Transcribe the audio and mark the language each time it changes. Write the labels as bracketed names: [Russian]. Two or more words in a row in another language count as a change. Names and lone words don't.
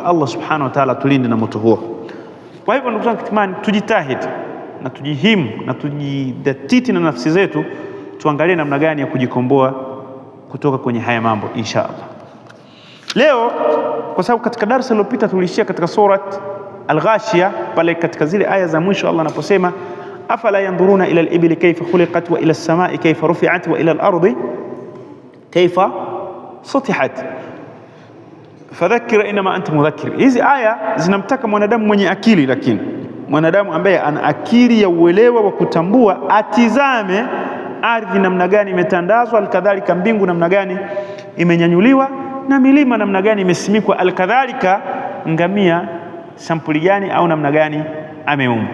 [Swahili] Allah [Arabic] سبحانه وتعالى [Swahili] tulinde na moto huo. Kwa hivyo ndugu zangu kitimani, tujitahidi na tujihimu na tujidhatiti na nafsi zetu, tuangalie namna gani ya kujikomboa kutoka kwenye haya mambo [Arabic] إن شاء الله. [Swahili] Leo kwa sababu katika darasa lililopita tulishia katika surat Al-Ghashiyah, pale katika zile aya za mwisho Allah anaposema [Arabic] أفلا ينظرون إلى الإبل كيف خلقت وإلى السماء كيف رفعت وإلى الأرض كيف سطحت فذكر إنما أنت مذكر. [Swahili] Hizi aya zinamtaka mwanadamu mwenye akili, lakini mwanadamu ambaye ana akili ya uelewa wa kutambua, atizame ardhi namna gani imetandazwa, alkadhalika mbingu namna gani imenyanyuliwa, na milima namna gani imesimikwa, alkadhalika ngamia sampuli gani au namna gani ameumbwa.